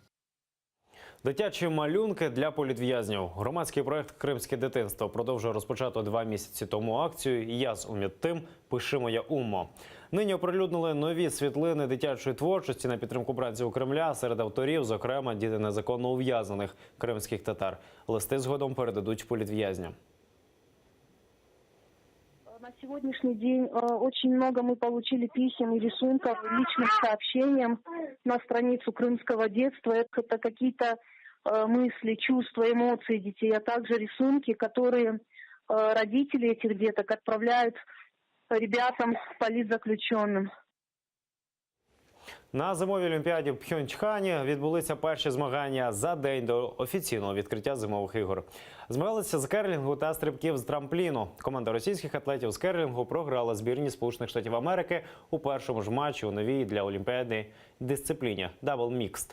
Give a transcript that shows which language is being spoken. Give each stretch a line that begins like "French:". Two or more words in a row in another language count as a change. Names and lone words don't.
Ukrainian: Дитячі малюнки для політв'язнів. Громадський проект «Кримське дитинство» продовжує розпочату 2 місяці тому акцію «Я з умідтим, пиши моя уммо». Нині оприлюднили нові світлини дитячої творчості на підтримку бранців Кремля. Серед авторів, зокрема, діти незаконно ув'язнених кримських татар. Листи згодом передадуть політв'язням.
Russian: На сегодняшний день очень много мы получили писем и рисунков, личным сообщениям на страницу крымского детства. Это какие-то мысли, чувства, эмоции детей, а также рисунки, которые родители этих деток отправляют ребятам, политзаключенным.
Ukrainian: На зимовій олімпіаді в Пхьончхані відбулися перші змагання за день до офіційного відкриття зимових ігор. Змагалися з керлінгу та стрибків з трампліну. Команда російських атлетів з керлінгу програла збірні Сполучених Штатів Америки у першому ж матчі у новій для олімпіадної дисципліні –
English: double mixed.